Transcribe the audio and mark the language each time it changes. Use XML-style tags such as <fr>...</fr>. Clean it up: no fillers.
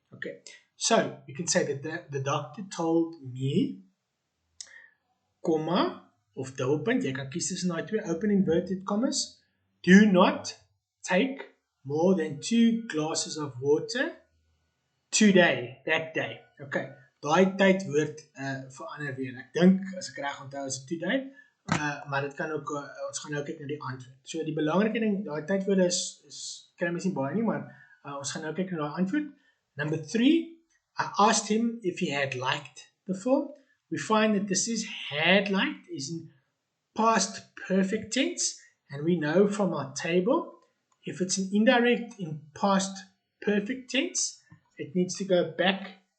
<en>Okay, so you can say that the doctor told me,</en> <af>comma of dubbelpunt, jy kan kies tussen daai twee,</af> <en>open inverted commas, do not take more than 2 glasses of water today, that day.</en> <af>Okay, daai tydwoord verander weer. Ek dink, as ek reg onthou, is today, maar dit kan ook, ons gaan nou kyk na die antwoord. So die belangrike ding, daai tydwoorde kry mens nie baie nie, maar ons gaan nou kyk na daai antwoord.</af> <en>Number 3, I asked him if he had liked the film. We find that this is had liked, is in past perfect tense, and we know from our table, if it's an indirect in past perfect tense, it needs to go back</en>